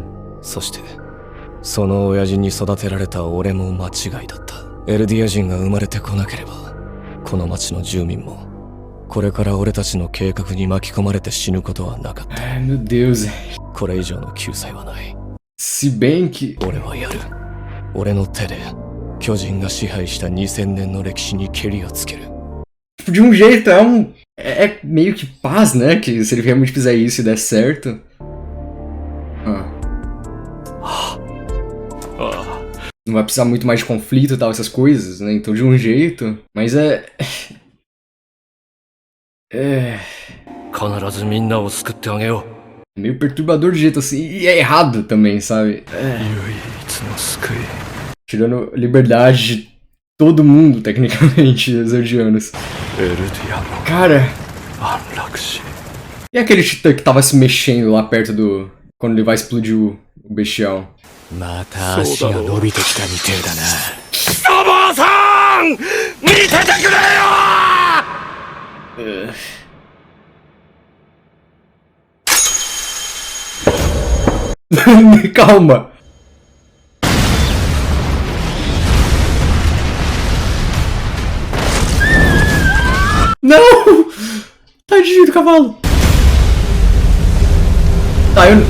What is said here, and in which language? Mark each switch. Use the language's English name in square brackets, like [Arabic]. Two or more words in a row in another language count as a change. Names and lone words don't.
[Japanese] そして、その親父に育てられた俺も間違いだった。エルディア人が生まれてこなければ、この町の住民も、これから俺たちの計画に巻き込まれて死ぬことはなかった。 [Portuguese] Ai, meu Deus. [Japanese] これ以上の救済はない。 [Portuguese] Se bem que. [Japanese] 俺はやる。俺の手で巨人が支配した2000年の歴史にケリをつける。 [Portuguese] De um jeito, é meio que paz, né? Que se ele realmente fizer isso e der certo. Não vai precisar muito mais de conflito e tal, essas coisas, né? Então, de um jeito. Mas é. [Japanese] 必ずみんなを救ってあげよう。 [Portuguese] Meio perturbador de jeito assim. E é errado também, sabe? [Japanese] 唯一の救い。 [Portuguese] Tirando liberdade de todo mundo, tecnicamente, dos Eldianos. [Japanese] エルディアの [Portuguese] Cara, [Japanese] 安楽死。 [Portuguese] e aquele titã que tava se mexendo lá perto do. Quando ele vai explodir o bestial? [Japanese] また足が伸びてきたみてえだな。お坊さん見ててくれよ。 [Portuguese] Calma! Não! Tadinho do cavalo! Tá, eu...